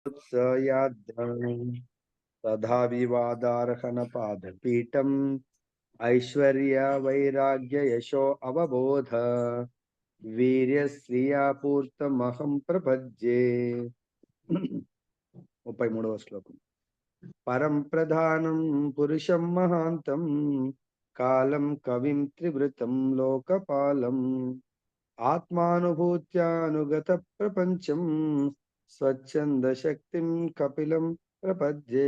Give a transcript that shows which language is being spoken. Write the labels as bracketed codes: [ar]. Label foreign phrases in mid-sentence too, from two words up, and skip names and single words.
[sa] तथा विवादार्हन पादपीठम ऐश्वर्य वैराग्य यशो अवबोध वीर्य श्रियापूर्तमहं प्रपद्ये 33వ శ్లోకం. పరం ప్రధానం పురుషం మహాంతం కాలం కవిం త్రివృతం లోకపాలం ఆత్మానుభూత్యానుగత ప్రపంచం స్వచ్ఛంద శక్తిం కపిలం ప్రపద్యే.